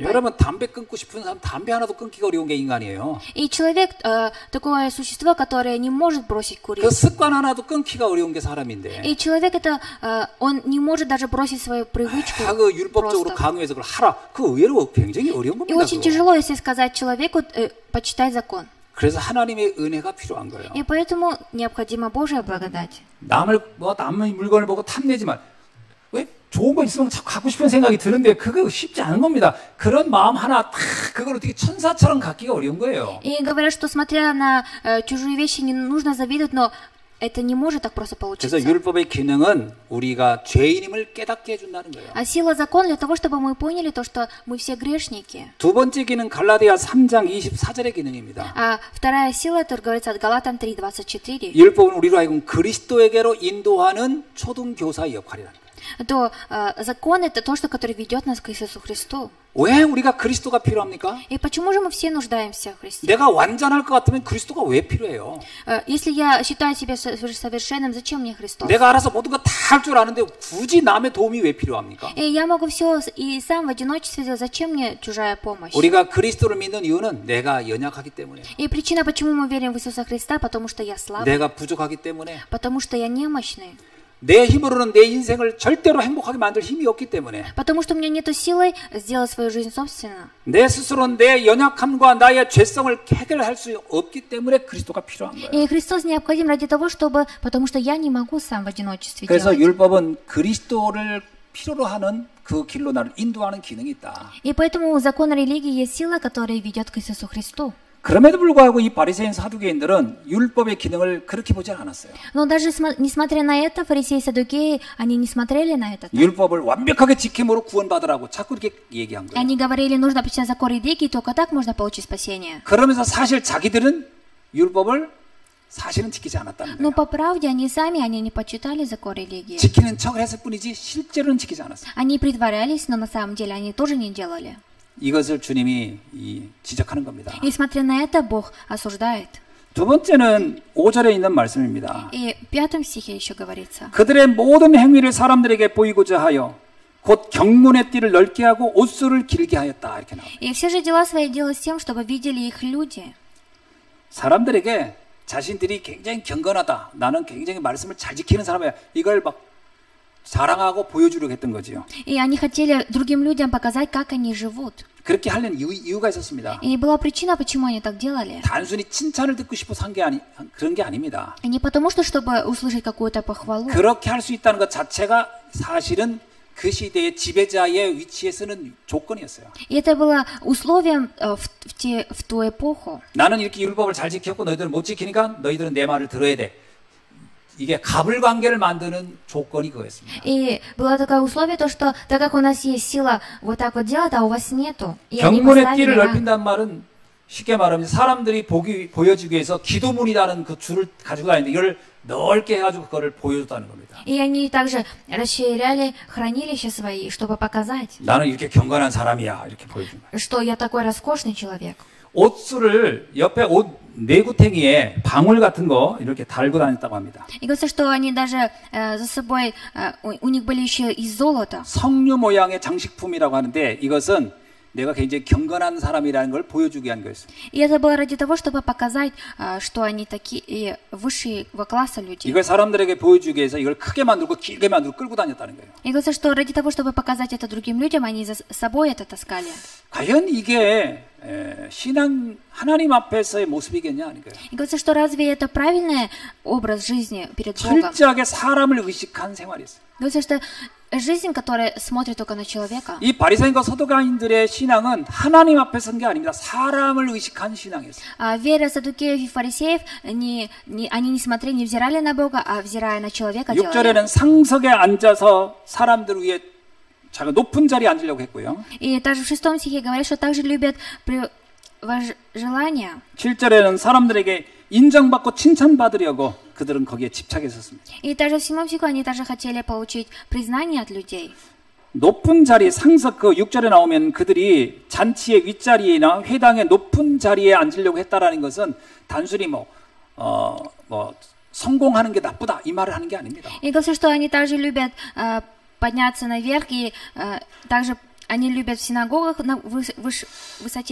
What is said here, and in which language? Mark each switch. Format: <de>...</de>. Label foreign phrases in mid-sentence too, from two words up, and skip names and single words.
<ko>여러분 담배 끊고 싶은 사람 담배 하나도 끊기가 어려운 게 인간이에요.</ko> <ru>И человек, такое существо, которое не может бросить курить.</ru> <ko>그 습관 하나도 끊기가 어려운 게 사람인데.</ko> <ru>И человек это, он не может даже бросить свою привычку.</ru> <ko>그 율법적으로</ko> <ru>просто.</ru> <ko>강요해서 그걸 하라. 그 의외로 굉장히 어려운</ko> <ru>И</ru> <ko>겁니다.</ko> <ru>очень</ru> <ko>그거.</ko> <ru>тяжело, если сказать человеку, почитай закон.</ru> <ko>그래서 하나님의 은혜가 필요한 거예요.</ko> <ru>И поэтому необходима Божья благодать.</ru> <ko>남의 물건을 보고 탐내지만 왜 좋은 거 있으면 자꾸 갖고 싶은 생각이 드는데 그거 쉽지 않은 겁니다. 그런 마음 하나 딱 그걸 어떻게 천사처럼 갖기가 어려운 거예요.</ko> <ru>И говорят, что смотря на чужие вещи, не нужно завидовать, но это не может так просто получиться.</ru> <ko>그래서 율법의 기능은 우리가 죄인임을 깨닫게 해준다는 거예요.</ko> <ru>А сила закона для того, чтобы мы поняли то, что мы все грешники.</ru> <ko>두 번째 기능 갈라디아 3장 24절의 기능입니다.</ko> <ru>А вторая сила, это говорится от Галатам 3:24.</ru> <ko>율법은 우리로 하여금 그리스도에게로 인도하는 초등교사의 역할이라는 거예요.</ko> <ru>То закон это то, что который ведет нас к Иисусу Христу.</ru> <ko>왜 우리가 그리스도가 필요합니까?</ko> <ru>И почему же мы все нуждаемся в Христе?</ru> <ko>내가 완전할 것 같으면 그리스도가 왜 필요해요?</ko> <ru>Если я считаю себя совершенным, зачем мне Христос?</ru> <ko>내가 알아서 모든 거 다 할 줄 아는데 굳이 남의 도움이 왜 필요합니까?</ko> <ru>И я могу все и сам в одиночестве делать. Зачем мне чужая помощь?</ru> <ko>우리가 그리스도를 믿는 이유는 내가 연약하기 때문에,</ko> <ru>И причина, почему мы верим в Иисуса Христа, потому что я слабый,</ru> <ko>내가 부족하기 때문에,</ko> <ru>потому что я немощный,</ru> <ko>내 힘으로는 내 인생을 절대로 행복하게 만들 힘이 없기 때문에,</ko> <ru>потому что у меня нету силы сделать свою жизнь собственно.</ru> <ko>내 스스로는 내 연약함과 나의 죄성을 해결할 수 없기 때문에 그리스도가 필요한 거예요.</ko> <ru>И Христос необходим ради того, чтобы, потому что я не могу сам в одиночестве</ru> <ko>그래서</ko> <ru>делать.</ru> <ko>율법은 그리스도를 필요로 하는 그 길로 나를 인도하는 기능이 있다.</ko> <ru>И поэтому у закона религии есть сила, которая ведет к Иисусу Христу.</ru> <ko>그럼에도 불구하고 이 바리새인 사두개인들은 율법의 기능을 그렇게 보지 않았어요.</ko> <ru>Но даже несмотря на это, фарисеи и саддукеи, они не смотрели на это.</ru> <ko>율법을 완벽하게 지킴으로 구원받으라고 자꾸 이렇게 얘기한 거예요.</ko> <ru>Они говорили, нужно почитать закон религии, только так можно получить спасение.</ru> <ko>그러면서 사실 자기들은 율법을 사실은 지키지 않았다는</ko> <ru>Но</ru> <ko>거예요.</ko> <ru>по правде они сами, они не почитали закон религии.</ru> <ko>지키는 척을 했을 뿐이지 실제로는 지키지 않았어요.</ko> <ru>Они притворялись, но на самом деле они тоже не делали.</ru> <ko>이것을 주님이 지적하는 겁니다.</ko> <ru>И смотря на это, Бог осуждает.</ru> <ko>두 번째는 5절에 있는 말씀입니다.</ko> <ru>И в 5 стихе еще говорится.</ru> <ko>그들의 모든 행위를 사람들에게 보이고자 하여 곧 경문의 띠를 넓게 하고 옷수를 길게 하였다. 이렇게 나옵니다.</ko> <ru>И все же дела свои делали с тем, чтобы видели их люди.</ru> <ko>사람들에게 자신들이 굉장히 경건하다. 나는 굉장히 말씀을 잘 지키는 사람이야. 이걸 막 자랑하고 보여주려고 했던 거지요.</ko> <ru>И они хотели другим людям показать, как они живут.</ru> <ko>그렇게 하려는 이유가 있었습니다.</ko> <ru>И была причина, почему они так делали.</ru> <ko>단순히 칭찬을 듣고 싶어서 한 게 그런 게 아닙니다.</ko> <ru>И не потому, что чтобы услышать какую-то похвалу.</ru> <ko>그렇게 할 수 있다는 것 자체가 사실은 그 시대의 지배자의 위치에 서는 조건이었어요.</ko> <ru>И это было условием в ту эпоху.</ru> <ko>나는 이렇게 율법을 잘 지켰고 너희들은 못 지키니까 너희들은 내 말을 들어야 돼. 이게 갑을 관계를 만드는 조건이 그거였습니다.</ko> <ru>И было такое условие, то, что так как у нас есть сила вот так вот делать, а у вас нету. И они</ru> <ko>경문의</ko> <ru>поставили</ru> <ko>띠를</ko> <ru>на-</ru> <ko>넓힌다는 말은 쉽게 말하면 사람들이 보여주기 위해서 기도문이라는 그 줄을 가지고 다니는데 이걸 넓게 해가지고 그거를 보여줬다는 겁니다.</ko> <ru>И они также расширяли хранилища свои, чтобы показать,</ru> <ko>나는 이렇게 경건한 사람이야 이렇게 보여준 거예요.</ko> <ru>что я такой роскошный человек.</ru> <ko>옷수를 옆에 옷 내구탱이에 방울 같은 거 이렇게 달고 다녔다고 합니다.</ko> <ru>И говорится, что они даже за собой, у них были еще из золота.</ru> <ko>석류 мо양의 장식품이라고 하는데 이것은 내가 굉장히 경건한 사람이라는 걸 보여주기 위한 거였어요.</ko> <ru>И это было ради того, чтобы показать, что они такие высшего класса люди.</ru> <ko>이걸 사람들에게 보여주기 위해서 이걸 크게 만들고 길게 만들고 끌고 다녔다는 거예요.</ko> <ru>И говорится, что ради того, чтобы показать это другим людям, они за собой это таскали.</ru> <ko>과연 이게 신앙 하나님 앞에서의 모습이겠냐 하는 거예요.</ko> <ru>И говорится, что разве это правильный образ жизни перед Богом?</ru> <ko>철저하게 사람을 의식한 생활이었어요.</ko> <ru>Говорится, что жизнь, которая смотрит только на человека.</ru> <ko>이 바리새인과 서두가인들의 신앙은 하나님 앞에 선 게 아닙니다. 사람을 의식한 신앙이었어요.</ko> <ru>А вера саддукеев и фарисеев, они не смотрели, не взирали на Бога, а взирая на человека, делали.</ru> <ko>6절에는 상석에 앉아서 사람들 위에 자가 높은 자리에 앉으려고 했고요.</ko> <ru>И также в 6 стихе говорят, что также любят желания.</ru> <ko>7절에는 사람들에게 인정받고 칭찬받으려고 그들은 거기에 집착했었습니다.</ko> <ru>И также в 7 стихе они также хотели получить признание от людей.</ru> <ko>높은 자리, 상석 그 6절에 나오면 그들이 잔치의 윗자리나 회당의 높은 자리에 앉으려고 했다라는 것은 단순히 성공하는 게 나쁘다 이 말을 하는 게 아닙니다.</ko> <ru>И говорится, что они также любят подняться наверх, и также они любят в синагогах на высоте</ru>